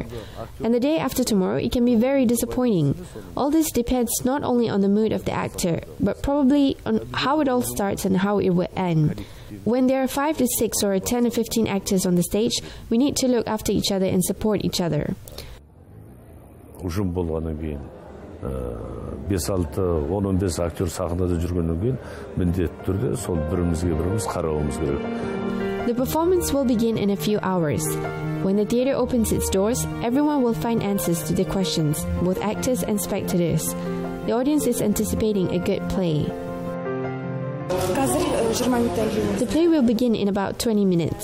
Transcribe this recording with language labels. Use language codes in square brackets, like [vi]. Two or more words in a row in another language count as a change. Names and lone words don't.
[en] And the day after tomorrow it can be very disappointing. All this depends not only on the mood of the actor, but probably on how it all starts and how it will end. When there are 5 to 6 or 10 to 15 actors on the stage, we need to look after each other and support each other. [kk] Ужым болғаннан кейін 5-6-10-15 актер сахнада жүргеннен кейін міндетті түрде сол бірімізге-біріміз қарауымыз керек. [en] The performance will begin in a few hours. When the theater opens its doors, everyone will find answers to the questions, both actors and spectators. The audience is anticipating a good play. The play will begin in about 20 minutes.